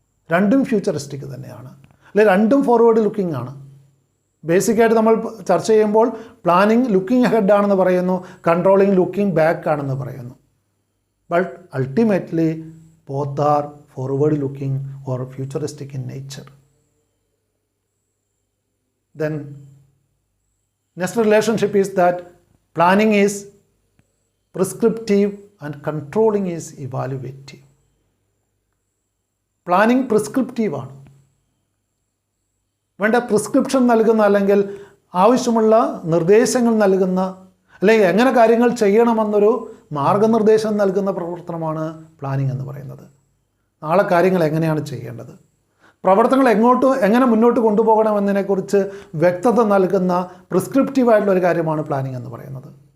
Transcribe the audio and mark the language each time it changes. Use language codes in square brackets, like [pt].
[ml] രണ്ടും ഫ്യൂച്ചറിസ്റ്റിക് തന്നെയാണ്, അല്ലെങ്കിൽ രണ്ടും ഫോർവേഡ് ലുക്കിംഗ് ആണ്. ബേസിക്കായിട്ട് നമ്മൾ ചർച്ച ചെയ്യുമ്പോൾ പ്ലാനിങ് ലുക്കിംഗ് അഹെഡ് ആണെന്ന് പറയുന്നു, കൺട്രോളിങ് ലുക്കിംഗ് ബാക്ക് ആണെന്ന് പറയുന്നു. [en] But ultimately both are forward looking or futuristic in nature. Then next relationship is that planning is prescriptive and controlling is evaluative. [ml] Planning prescriptive ആണ്. വേണ്ട പ്രിസ്ക്രിപ്ഷൻ നൽകുന്ന, അല്ലെങ്കിൽ ആവശ്യമുള്ള നിർദ്ദേശങ്ങൾ നൽകുന്ന, അല്ലെങ്കിൽ എങ്ങനെ കാര്യങ്ങൾ ചെയ്യണമെന്നൊരു മാർഗനിർദ്ദേശം നൽകുന്ന പ്രവർത്തനമാണ് പ്ലാനിങ് എന്ന് പറയുന്നത്. നാളെ കാര്യങ്ങൾ എങ്ങനെയാണ് ചെയ്യേണ്ടത്, പ്രവർത്തനങ്ങൾ എങ്ങനെ മുന്നോട്ട് കൊണ്ടുപോകണമെന്നതിനെക്കുറിച്ച് വ്യക്തത നൽകുന്ന പ്രിസ്ക്രിപ്റ്റീവായിട്ടുള്ളൊരു കാര്യമാണ് പ്ലാനിങ് എന്ന് പറയുന്നത്.